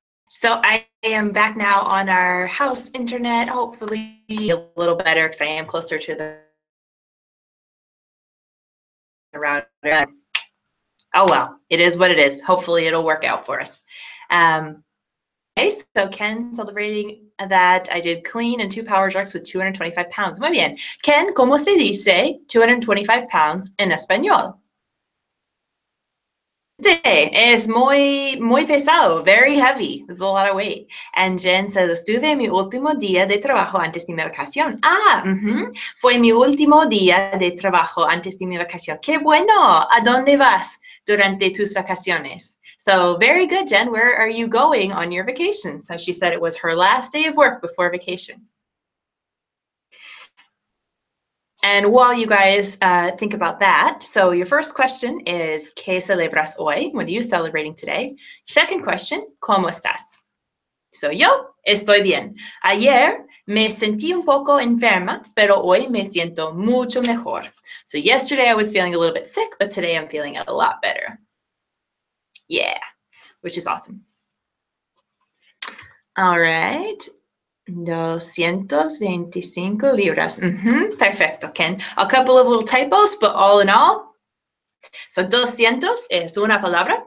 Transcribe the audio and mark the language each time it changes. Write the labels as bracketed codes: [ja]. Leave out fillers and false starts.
[en] So I am back now on our house internet, hopefully a little better because I am closer to the router. Oh well, it is what it is. Hopefully it'll work out for us. Okay, so Ken celebrating that I did clean and 2 power drugs with 225 pounds. [es] Muy bien. Ken, ¿cómo se dice 225 pounds en español? Es muy pesado, [en] very heavy. It's a lot of weight. And Jen says, [es] estuve en mi último día de trabajo antes de mi vacación. Fue mi último día de trabajo antes de mi vacación. ¡Qué bueno! ¿A dónde vas durante tus vacaciones? [en] So very good, Jen. Where are you going on your vacation? So she said it was her last day of work before vacation. And while you guys think about that, so your first question is, [es] ¿Qué celebras hoy? [en] What are you celebrating today? Second question, [es] ¿Cómo estás? So yo estoy bien. Ayer me sentí un poco enferma, pero hoy me siento mucho mejor. [en] So yesterday I was feeling a little bit sick, but today I'm feeling a lot better. Yeah, which is awesome. All right. [es] 225 libras. Perfecto, Ken. [en] A couple of little typos, but all in all, so 200 [es] es una palabra.